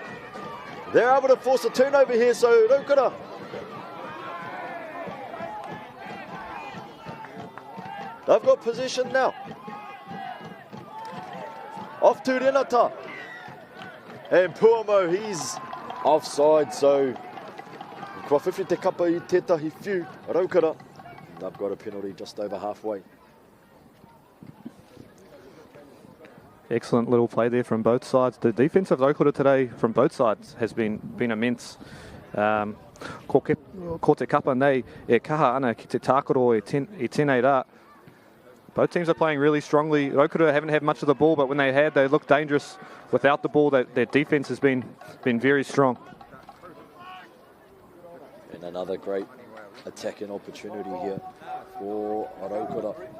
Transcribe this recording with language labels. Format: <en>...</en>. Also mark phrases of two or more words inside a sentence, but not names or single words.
<en>They're able to force a turnover here, so Rotorua. They've got possession now. Off to Renata. And Puamo, he's offside, so</en> <mi>kua whiwhi te kapa I tētahi whiu, Rotorua.</mi> <en>They've got a penalty just over halfway. Excellent little play there from both sides. The defence of Rotorua today from both sides has been immense.</en> <mi>Ko te kapa nei e kaha ana ki te tākaro I tēnei rā.</mi> <en>Both teams are playing really strongly. Rotorua haven't had much of the ball, but when they had, they looked dangerous. Without the ball, their defence has been very strong. And another great attacking opportunity here for Rotorua.</en>